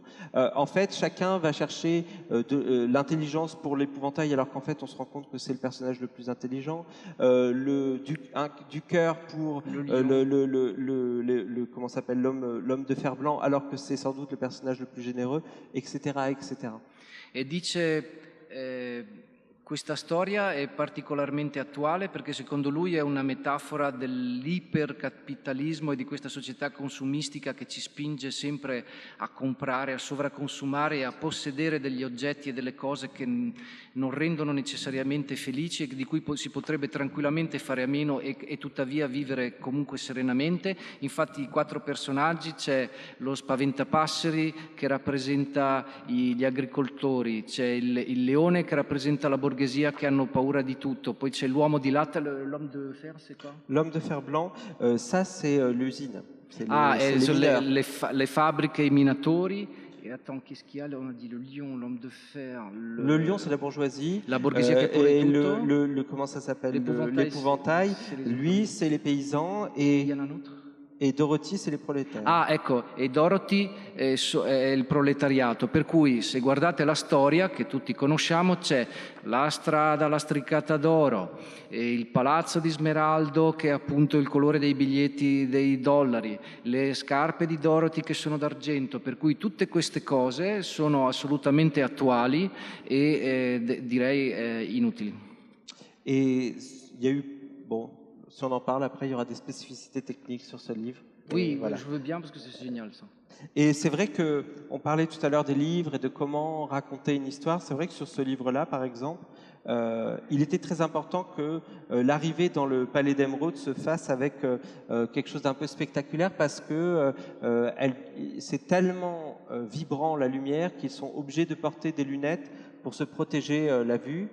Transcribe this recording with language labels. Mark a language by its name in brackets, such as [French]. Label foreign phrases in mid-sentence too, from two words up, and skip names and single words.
[French] En fait, chacun va chercher l'intelligence pour l'épouvantail, alors qu'en fait, on se rend compte que c'est le personnage le plus intelligent. Du cœur pour comment s'appelle, l'homme de fer blanc, alors que c'est sans doute le personnage le plus généreux, etc., etc. [Italian] E dice questa storia è particolarmente attuale perché secondo lui è una metafora dell'ipercapitalismo e di questa società consumistica che ci spinge sempre a comprare, a sovraconsumare e a possedere degli oggetti e delle cose che non rendono necessariamente felici e di cui si potrebbe tranquillamente fare a meno e tuttavia vivere comunque serenamente. Infatti i 4 personaggi, c'è lo spaventapasseri che rappresenta gli agricoltori, c'è il leone che rappresenta la borghesia che hanno paura di tutto, poi c'è l'uomo di latta, [French] l'homme de fer, c'est quoi? L'homme de fer blanc, ça c'est l'usine. [Italian] Le fabbriche, i minatori. [French] Et attends, qu'est-ce qu'il y a là? On a dit le lion, l'homme de fer. Le lion, c'est la bourgeoisie. [Italian] La borghesia che pone tutto. [French] Comment ça s'appelle? L'épouvantail. Lui, c'est les paysans. Et il y en a un autre. [Italian] E Dorothy, [French] c'est les prolétaires. [Italian] Ah, ecco, e Dorothy è il proletariato, per cui se guardate la storia che tutti conosciamo c'è la strada lastricata d'oro, e il palazzo di smeraldo che è appunto il colore dei biglietti dei dollari, le scarpe di Dorothy che sono d'argento, per cui tutte queste cose sono assolutamente attuali e direi inutili. [French] E il y a eu, bon, si on en parle après, il y aura des spécificités techniques sur ce livre. Oui, voilà. Je veux bien parce que c'est génial ça. Et c'est vrai qu'on parlait tout à l'heure des livres et de comment raconter une histoire. C'est vrai que sur ce livre-là, par exemple, il était très important que l'arrivée dans le Palais d'Émeraude se fasse avec quelque chose d'un peu spectaculaire parce que c'est tellement vibrant la lumière qu'ils sont obligés de porter des lunettes pour se protéger la vue.